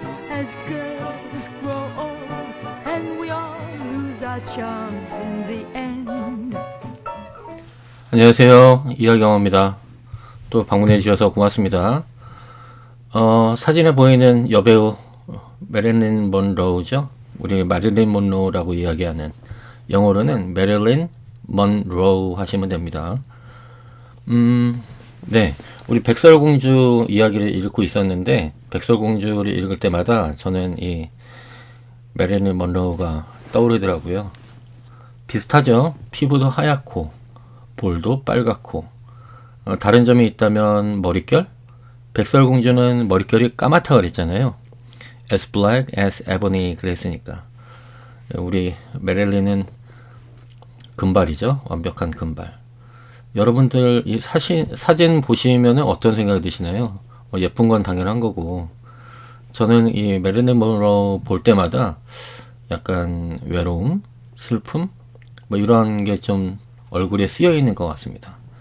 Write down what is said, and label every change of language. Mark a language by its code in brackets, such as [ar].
[en] as girls grow old and we all lose our charms in the end. [ko] 안녕하세요. 이하경입니다. 또 방문해 주셔서 고맙습니다. 사진에 보이는 여배우 메릴린 먼로우죠. 우리 마릴린 먼로우라고 이야기하는, 영어로는 메릴린 먼로우 하시면 됩니다. 네, 우리 백설공주 이야기를 읽고 있었는데, 백설공주를 읽을 때마다 저는 이 메릴린 먼로우가 떠오르더라고요. 비슷하죠. 피부도 하얗고 볼도 빨갛고, 다른 점이 있다면 머릿결? 백설공주는 머릿결이 까맣다 그랬잖아요. [en] As black as ebony 그랬으니까. [ko] 우리 메릴린은 금발이죠. 완벽한 금발. 여러분들 이 사진 보시면 어떤 생각이 드시나요? 예쁜 건 당연한 거고, 저는 이 메릴린 먼로 볼 때마다 약간 외로움, 슬픔, 뭐 이런 게 좀 얼굴에 쓰여 있는 것 같습니다.